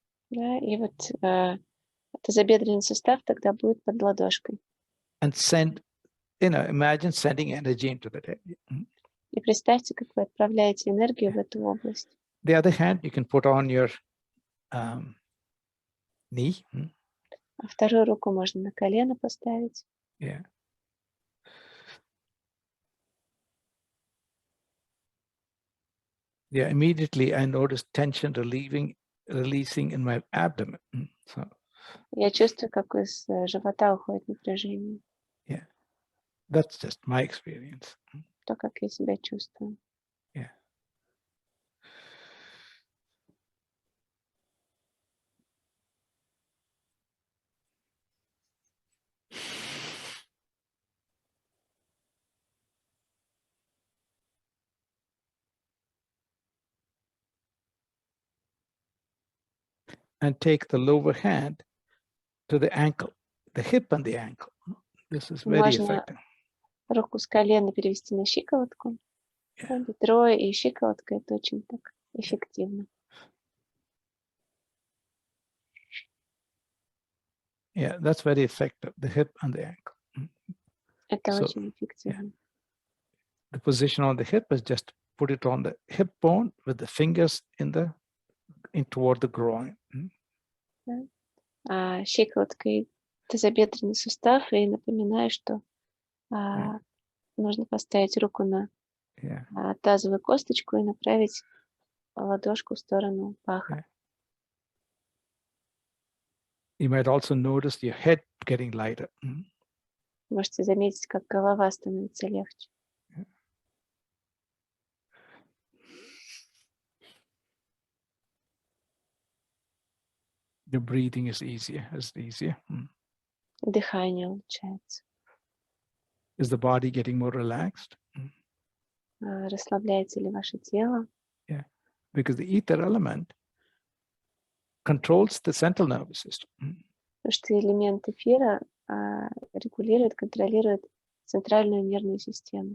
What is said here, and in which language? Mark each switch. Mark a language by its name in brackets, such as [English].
[Russian] Да, и вот тазобедренный сустав тогда будет под ладошкой. [English] And imagine sending energy into that area. [Russian] И представьте, как вы отправляете энергию в эту область. [English] The other hand you can put on your knee. [Russian] А вторую руку можно на колено поставить. [English] Yeah. Yeah, immediately I noticed tension releasing in my abdomen. So. [Russian] Я чувствую, как из живота уходит напряжение. [English] Yeah, that's just my experience. [Russian] То, как я себя чувствую. [English] Yeah. And take the lower hand to the ankle, the hip and the ankle. This is very effective. [Russian] Руку с колена перевести на щиколотку. Бедро и щиколотка — это очень так эффективно. [English] Yeah, that's very effective, the hip and the ankle. [Russian] Это очень эффективно. [English] Yeah. The position on the hip is just put it on the hip bone with the fingers in toward the groin. [Russian] Щиколотка и тазобедренный сустав, и напоминаю, что нужно поставить руку на тазовую косточку и направить ладошку в сторону паха. [English] You might also notice your head getting lighter. [Russian] Можете заметить, как голова становится легче. [English] The breathing is easier. [Russian] Дыхание улучшается. [English] Is the body getting more relaxed? [Russian] Расслабляется ли ваше тело? [English] Yeah, because the ether element controls the central nervous system. [Russian] Потому что элемент эфира регулирует, контролирует центральную нервную систему.